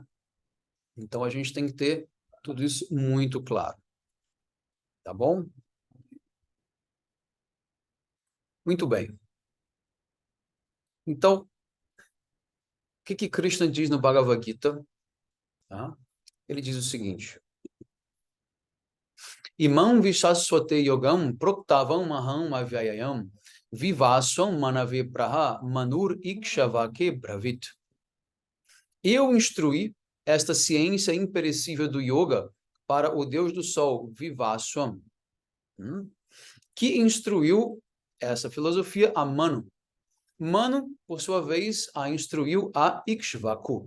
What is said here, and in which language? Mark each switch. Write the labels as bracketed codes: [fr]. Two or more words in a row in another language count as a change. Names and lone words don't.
[pt] Então, a gente tem que ter tudo isso muito claro. Tá bom? Muito bem. Então, o que Krishna diz no Bhagavad Gita? Tá? Ele diz o seguinte: [sa] इमं विवस्वते योगं प्रोक्तवान् अहम् अव्ययम् विवस्वान् मनवे प्राह मनुर् इक्ष्वाकवे ब्रवीत्. [pt] Eu instruí esta ciência imperecível do yoga para o Deus do Sol, Vivaswam, que instruiu essa filosofia a Manu. Manu, por sua vez, a instruiu a Ikshvaku.